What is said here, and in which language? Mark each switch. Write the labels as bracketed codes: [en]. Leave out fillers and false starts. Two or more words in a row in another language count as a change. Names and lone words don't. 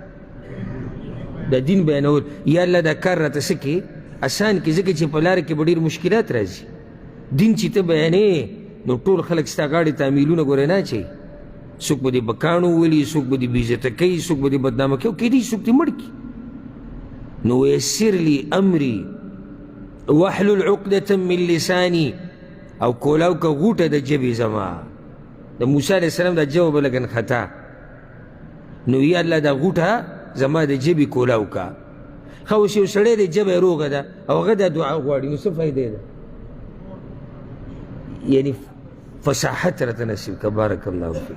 [ps] د دین بیانول. [ar] یا الله [ps] دا کار راته څه کې؟ اسان کې، ځکه چې په لاره کې به ډېر مشکلات راځي. دین چې ته بیانې نو ټول خلک ستا غاړې تعمیلونه ګورې نه اچوي، څوک به دې بکاڼو ولي، څوک به دې بېعزته کوي، څوک به دې بدنامه کوي، کیدای شي څوک دې مړ کړي. [ar] نو ویسر لی امری واحلل عقدة من لسانی، [ps] او کولاو که غوټه د ژبې زما. د موسی [ar] علیه السلام [ps] دا ژبه به لګن خطا، نو [ar] یا الله [ps] دا غوټه زما د ژبې کولاو کا. ښه اوس یو سړی دی ژبه یې روغه ده او هغه دا دعا غواړي، نو څه فایده ده؟ یعنی فصاحت راته نصیب که. [ar] بارک الله فیک.